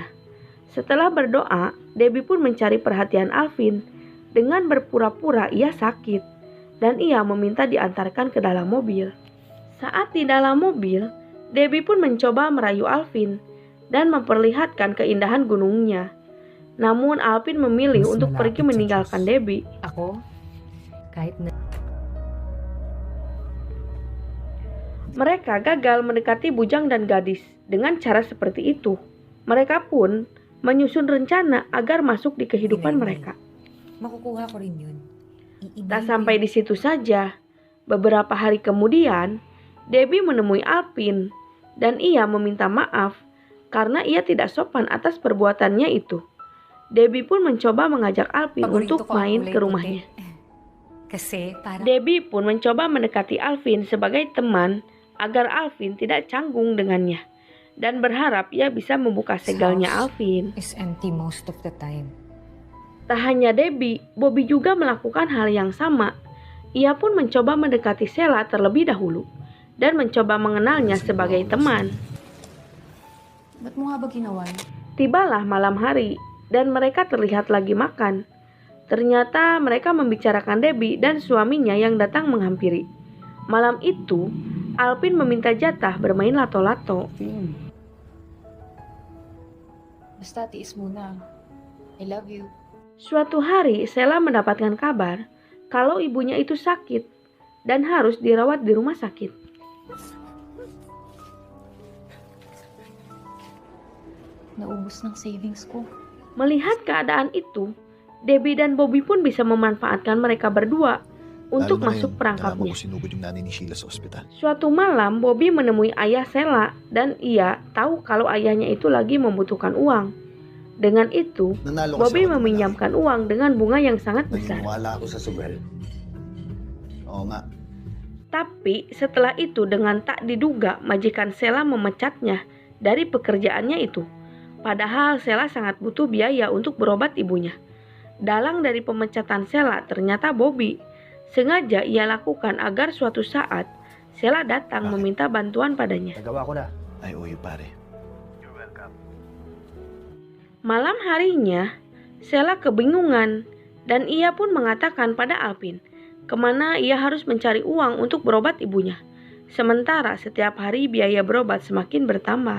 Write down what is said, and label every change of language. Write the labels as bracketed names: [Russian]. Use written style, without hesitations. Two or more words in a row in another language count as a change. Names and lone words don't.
[Indonesian] Setelah berdoa, Debbie pun mencari perhatian Alvin dengan berpura-pura ia sakit dan ia meminta diantarkan ke dalam mobil. Saat di dalam mobil, Debbie pun mencoba merayu Alvin dan memperlihatkan keindahan gunungnya. Namun Alvin memilih [Filipino] Mas [Indonesian] untuk [Filipino] malapit [Indonesian] pergi [Filipino] sa [Indonesian] meninggalkan [Filipino] Diyos. [Indonesian] Debbie. [Filipino] Ako, kahit na... [Indonesian] Mereka gagal mendekati bujang dan gadis dengan cara seperti itu. Mereka pun menyusun rencana agar masuk di kehidupan mereka. [Filipino] Makukuha ko rin yun. [Indonesian] Tak sampai di situ saja. Beberapa hari kemudian, Debbie menemui Alvin dan ia meminta maaf karena ia tidak sopan atas perbuatannya itu. Debbie pun mencoba mengajak Alvin [Filipino] Paborito [Indonesian] untuk [Filipino] ko ang [Indonesian] main [Filipino] kulay [Indonesian] ke [Filipino] puti. [Indonesian] rumahnya. [Filipino] Kasi parang [Indonesian] Debbie pun mencoba mendekati Alvin sebagai teman agar Alvin tidak canggung dengannya dan berharap ia bisa membuka segelnya Alvin. [English] is empty most of the time. [Indonesian] Tak hanya Debbie, Bobby juga melakukan hal yang sama. Ia pun mencoba mendekati Sheila terlebih dahulu dan mencoba mengenalnya sebagai teman. [Filipino] Ba't mo nga ba ginawa yun? [Indonesian] Tibalah malam hari dan mereka terlihat lagi makan. Ternyata mereka membicarakan Debbie dan suaminya yang datang menghampiri. Malam itu, Alvin meminta jatah bermain lato-lato. [Filipino] Basta tiis muna. [English] I love you. [Indonesian] Suatu hari, Sheila mendapatkan kabar kalau ibunya itu sakit dan harus dirawat di rumah sakit. [Filipino] Naubos ng savings ko. [Indonesian] Melihat keadaan itu, Debbie dan Bobby pun bisa memanfaatkan mereka berdua untuk masuk perangkapnya. [Filipino] sinugod yung nanay ni Sheila sa ospital. [Indonesian] Suatu malam, Bobby menemui ayah Sheila dan ia tahu kalau ayahnya itu lagi membutuhkan uang. Dengan itu, [Filipino] Nanalo [Indonesian] Bobby meminjamkan uang dengan bunga yang sangat besar. [Filipino] Naginiwala ako sa sugal. Oo nga. [Indonesian] Tapi setelah itu dengan tak diduga majikan Sheila memecatnya dari pekerjaannya itu. Padahal Sheila sangat butuh biaya untuk berobat ibunya. Dalang dari pemecatan Sheila ternyata Bobby. Sengaja ia lakukan agar suatu saat Sheila datang meminta bantuan padanya. [Filipino] Nagawa ko na. [English] I owe you, [Filipino] pare. [Indonesian] Malam harinya, Sheila kebingungan dan ia pun mengatakan pada Alvin kemana ia harus mencari uang untuk berobat ibunya. Sementara setiap hari biaya berobat semakin bertambah.